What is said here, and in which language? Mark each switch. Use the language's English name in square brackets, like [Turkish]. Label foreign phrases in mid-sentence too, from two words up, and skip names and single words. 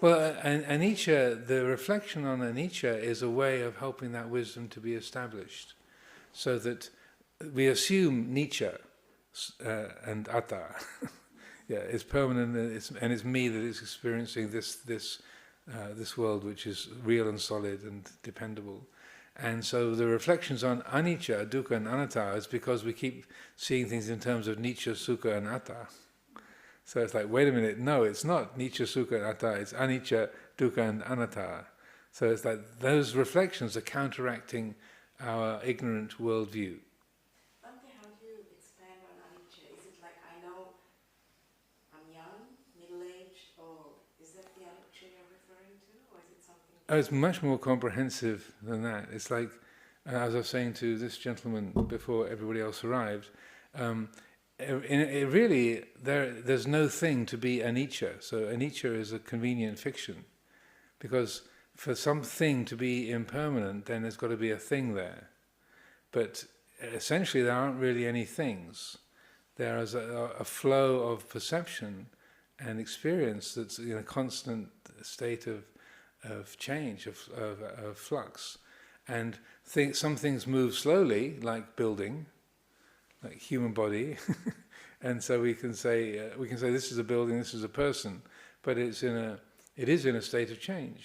[English] Well, anicca, the reflection on anicca is a way of helping that wisdom to be established, so that we assume nicca and atta. Yeah, it's permanent, and it's me that is experiencing this world, which is real and solid and dependable. And so the reflections on [Pali] anicca, dukkha, [English] and anatta is because we keep seeing things in terms of [Pali] nicca, sukha, [English] and atta. So it's like, wait a minute, no, it's not [Pali] nicca, sukha, [English] and atta. It's [Pali] anicca, dukkha, [English] and anatta. So it's like those reflections are counteracting our ignorant worldview. Oh, it's much more comprehensive than that. It's like, as I was saying to this gentleman before everybody else arrived, there's no thing to be anicca. So anicca is a convenient fiction, because for something to be impermanent, then there's got to be a thing there. But essentially, there aren't really any things. There is a flow of perception and experience that's in a constant state of change, of flux, and some things move slowly, like building, like human body, and so we can say this is a building, this is a person, but it is in a state of change.